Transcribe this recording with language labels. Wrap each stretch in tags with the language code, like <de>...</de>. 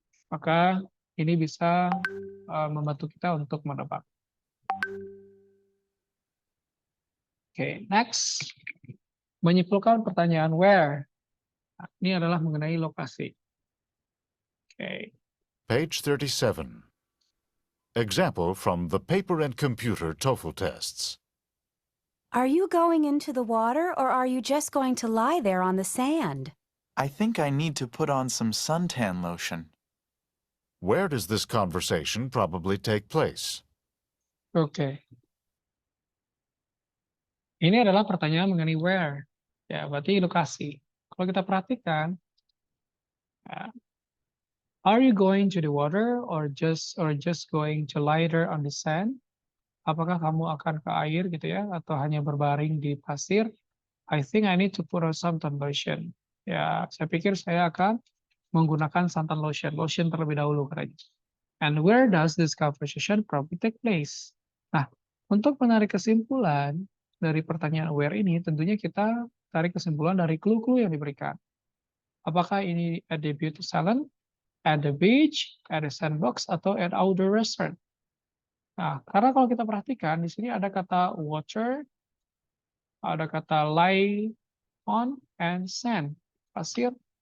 <id>Maka ini bisa membantu kita untuk menebak. Oke, next. Menyimpulkan pertanyaan where. Nah, ini adalah mengenai lokasi. Oke.</id> <en>Page 37. Example from the paper and computer TOEFL tests. Are you going into the water or are you just going to lie there on the sand? I think I need to put on some suntan lotion. Where does this conversation probably take place?</en> <id>Oke. Ini adalah pertanyaan mengenai where. Ya, berarti lokasi. Kalau kita perhatikan, ya,</id> <en>are you going to the water or just going to lie there on the sand?</en> <id>Apakah kamu akan ke air gitu ya, atau hanya berbaring di pasir?</id> <en>I think I need to put on suntan lotion.</en> <id>Ya, saya pikir saya akan menggunakan santan lotion. Lotion terlebih dahulu katanya.</id> <en>And where does this conversation probably take place?</en> <id>Nah, untuk menarik kesimpulan dari pertanyaan where ini, tentunya kita tarik kesimpulan dari clue-clue yang diberikan. Apakah ini</id> <en>at the beauty salon, at the beach, at the sandbox,</en> <id>atau</id> <en>at outdoor restaurant?</en> <id>Nah, karena kalau kita perhatikan, di sini ada kata water, ada kata lie on, and sand, pasir.</id>